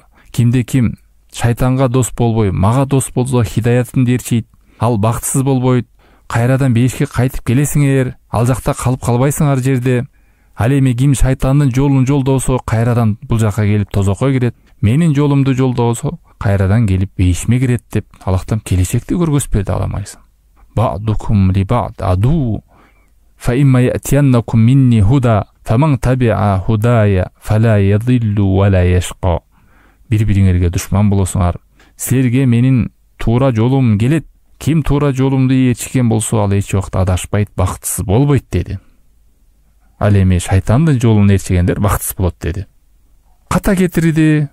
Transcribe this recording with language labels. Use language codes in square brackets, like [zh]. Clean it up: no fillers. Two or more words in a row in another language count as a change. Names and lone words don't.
[ky] Кимде ким шайтанга дос болбой, мага дос болсо хидаятымды ээрчийт, ал бактысыз болбойт, кайрадан бейишке кайтып келесиңер, ал жакта калып калбайсыңар жерде. Ал эми ким шайтандын жолун жолдосо кайрадан бул жака келип тозокко кирет, менин жолумду жолдосо кайрадан келип бейишиме кирет деп Аллахтан келечекти көргөзүп берди Адам алейхисалам. [ar] بعضكم لبعض عدو فإما يأتينكم مني هدى فمن تبع هداي فلا يضل ولا يشقى. [ky] Бири-бириңерге душман болосуңар. Силерге менин туура жолум келет. Ким туура жолумду ээрчиген болсо, ал эч убакта адашпайт, бактысыз болбойт деди. Ал эми шайтандын жолун ээрчигендер бактысыз болот деди. Ката кетирди.